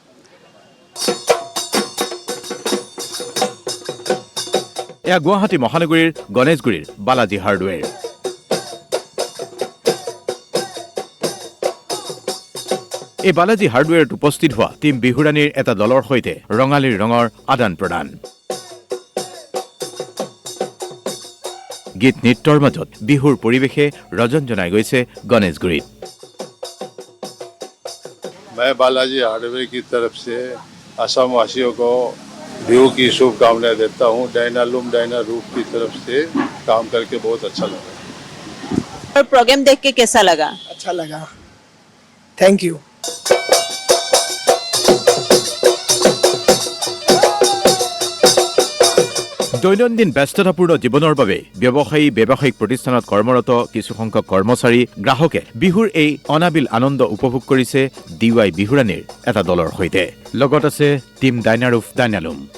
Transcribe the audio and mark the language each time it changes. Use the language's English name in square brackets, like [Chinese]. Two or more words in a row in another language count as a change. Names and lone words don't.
[Assamese] এয়া গুৱাহাটী মহানগৰীৰ গণেশগুৰিৰ বালাজী হাৰ্ডৱেৰ এই বালাজী হাৰ্ডৱেৰত উপস্থিত হোৱা টিম বিহুৰাণীৰ এটা দলৰ সৈতে ৰঙালীৰ ৰঙৰ আদান প্ৰদান গীত নৃত্যৰ মাজত বিহুৰ পৰিৱেশে ৰজন জনাই গৈছে গণেশগুৰিত [Hindi] मैं बालाजी हार्डवेयर की तरफ से असम वासियों को बिहू की शुभकामनाएं देता हूं डाइनालुम डाइनारूप की तरफ से काम करके बहुत अच्छा लगा प्रोग्राम देख के कैसा लगा अच्छा लगा [English] thank you [Assamese] দৈনন্দিন ব্যস্ততাপূৰ্ণ জীৱনৰ বাবে ব্যৱসায়িক প্ৰতিষ্ঠানত কৰ্মৰত কিছুসংখ্যক কৰ্মচাৰী গ্ৰাহকে বিহুৰ এই অনাবিল আনন্দ উপভোগ কৰিছে ডিৱাই বিহুৰাণীৰ এটা দলৰ সৈতে লগত আছে টিম ডাইনাৰূপ ডাইনালুম